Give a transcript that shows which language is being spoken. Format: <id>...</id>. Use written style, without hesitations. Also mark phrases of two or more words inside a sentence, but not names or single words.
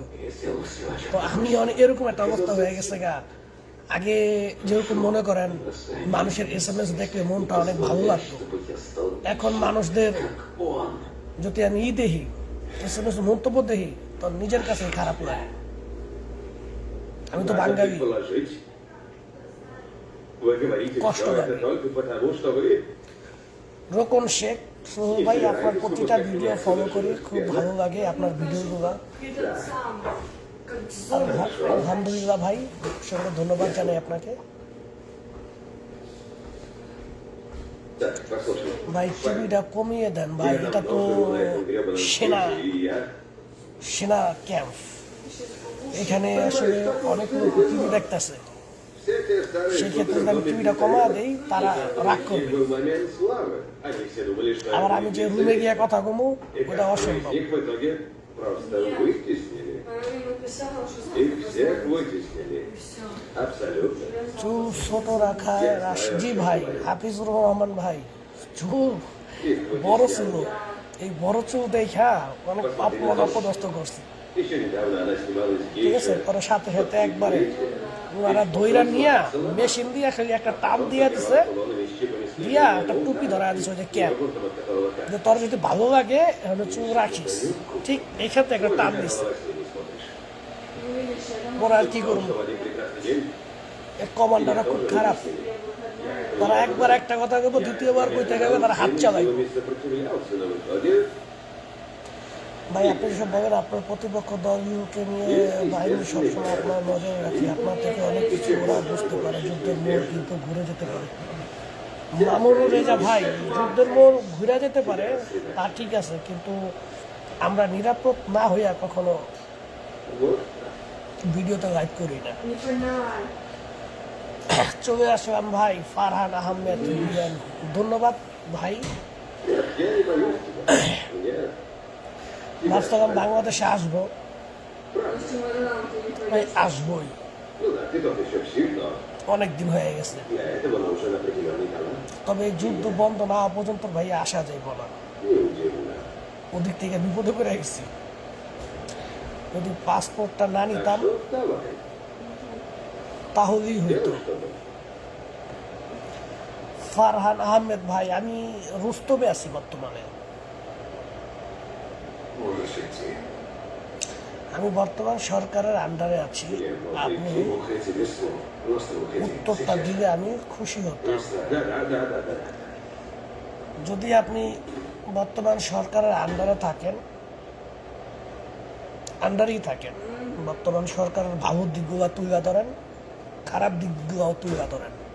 <bn>তো আমি অনেক এরকম একটা অবস্থা হয়ে গেছে গা। আগে যেরকম মনে করেন মানুষের SMS দেখলে মনটা অনেক ভালো লাগতো, এখন মানুষদের যদি আমি দেখি, SMS মন্তব্য দেখি, তো নিজের কাছে খারাপ লাগে। আমি তো</bn> <ru>Надо</ru> <bn>বাঙালি,</bn> <ru>предположить. Вы говорите Кошка все это говорит. только потому, что вы...</ru> <bn>রোকন শেখ, সোহেল ভাই আপনার প্রতিটা ভিডিও ফলো করি, খুব ভালো লাগে আপনার ভিডিওগুলো। আলহামদুলিল্লাহ ভাই, সঙ্গে ধন্যবাদ জানাই আপনাকে।</bn> <ru>Так, послушай.</ru> <bn>ভাই টিভিটা কমিয়ে দেন ভাই,</bn> <ru>Я</ru> <bn>এটা তো</bn> <ru>давно живу на этом гребаном</ru> <bn>সেনা</bn> <ru>свете, и я...</ru> <bn>সেনা ক্যাম্প। এখানে আসলে অনেক লোক টিভি দেখতেছে,</bn> <ru>Все те старые</ru> <bn>সেক্ষেত্রে যদি আমি</bn> <ru>шутеры</ru> <bn>টিভিটা кoma দেই তারা রাগ</bn> <ru>У них</ru> <bn>করবে।</bn> <ru>был момент славы. Они все думали, что...</ru> <bn>আবার</bn> <ru>они</ru> <bn>আমি যে</bn> <ru>великие.</ru> <bn>রুমে গিয়ে কথা কমু,</bn> <ru>И</ru> <bn>ওটা</bn> <ru>как</ru> <bn>অসম্ভব।</bn> <ru>их в итоге просто вытеснили. Их всех вытеснили. Абсолютно.</ru> <bn>চুল ছোট রাখায় জি ভাই, হাফিজুর রহমান ভাই, চুল</bn> <ru>Их</ru> <bn>বড়</bn> <ru>вытеснили.</ru> <bn>ছিল, এই বড় চুল দেখা অনেক অপমান অপদস্থ করছে,</bn> <ru>Еще недавно она снималась в</ru> <bn>ঠিক আছে।</bn> <ru>гейше.</ru> <bn>পরে সাথে সাথে একবারে ওনারা ধৈরা নিয়া মেশিন দিয়ে খালি একটা টাপ দিয়ে দিছে,</bn> <ru>Салонами с чипами с</ru> <bn>দিয়া একটা টুপি ধরা দিছে, ওই যে ক্যাপ,</bn> <ru>ремонтом, от которого каждый</ru> <bn>যে তোর যদি ভালো লাগে তাহলে চুল রাখিস, ঠিক এই ক্ষেত্রে একটা টাপ দিছে।</bn> <ru>новостей не смотришь.</ru> <bn>ওরা আর কি করবো,</bn> <ru>Что в один прекрасный день</ru> <bn>কমান্ডাররা খুব খারাপ, তারা একবার একটা কথা বলবো, দ্বিতীয়বার কইতে গেলে তারা হাত চালাইব।</bn> <ru>силами сопротивлялся, но в итоге</ru> <bn>ভাই আপনি সব বলেন, আপনার প্রতিপক্ষ দল ইউকে নিয়ে বাহিনী সবসময় আপনার নজরে রাখি, আপনার থেকে অনেক কিছু ওরা বুঝতে পারে, যুদ্ধের মোড় কিন্তু ঘুরে যেতে পারে। মামুনুর রেজা ভাই, যুদ্ধের মোড় ঘুরে যেতে পারে তা ঠিক আছে, কিন্তু আমরা নিরাপদ না হইয়া কখনো</bn> <ru>вот,</ru> <bn>ভিডিওতে লাইভ করি না। চলে আসলাম ভাই, ফারহান আহমেদ বিলেন, ধন্যবাদ ভাই।</bn> <ru>я не боюсь тебя. Я</ru> <bn>ভাবছিলাম বাংলাদেশে আসবো, ভাই আসবোই,</bn> <ru>Ну да, ты тот еще псих, но</ru> <bn>অনেক দিন হয়ে গেছে।</bn> <ru>для этого нужен определенный талант.</ru> <bn>তবে এই যুদ্ধ বন্ধ না হওয়া পর্যন্ত ভাই আসা যাইব না,</bn> <ru>Неудивно.</ru> <bn>ওদিক থেকে বিপদে পড়ে গেছি। যদি পাসপোর্টটা না</bn> <ru>Так</ru> <bn>নিতাম</bn> <ru>что давай,</ru> <bn>তাহলেই হইতো।</bn> <ru>делай что-то.</ru> <bn>ফারহান আহমেদ ভাই, আমি রুস্তবে আছি বর্তমানে,</bn> <ru>Можешь идти.</ru> <bn>আমি বর্তমান সরকারের আন্ডারে আছি।</bn> <ru>Я мог</ru> <bn>আপনি</bn> <ru>идти, уходи без слов. Просто уходи.</ru> <bn>উত্তরটা</bn> <ru>Сейчас.</ru> <bn>দিলে আমি খুশি হতাম।</bn> <ru>Просто, да.</ru> <bn>যদি আপনি বর্তমান সরকারের আন্ডারে থাকেন, আন্ডারেই থাকেন, বর্তমান সরকারের ভালো দিকগুলো তুলে ধরেন, খারাপ দিকগুলোও তুলে ধরেন।</bn>